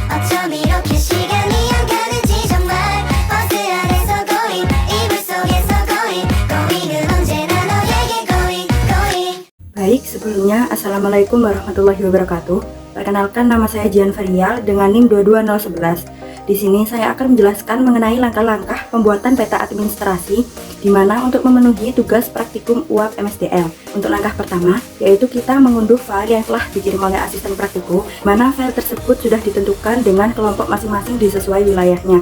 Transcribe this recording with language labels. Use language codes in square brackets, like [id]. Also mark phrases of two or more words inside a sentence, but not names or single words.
[ko] 나처럼 이렇게 시간이 안 가는지 정말 버스 안에서 고잉 이불 속에서 고잉 고잉은 언제나 너에게 [en] going going. [id] Baik, sebelumnya [ar] السلام عليكم ورحمة الله وبركاته. [id] Perkenalkan, nama saya Jian Ferial dengan NIM 22011. Di sini saya akan menjelaskan mengenai langkah-langkah pembuatan peta administrasi di mana untuk memenuhi tugas praktikum UAP MSDL. Untuk langkah pertama, yaitu kita mengunduh file yang telah dikirim oleh asisten praktikum, mana file tersebut sudah ditentukan dengan kelompok masing-masing disesuai wilayahnya.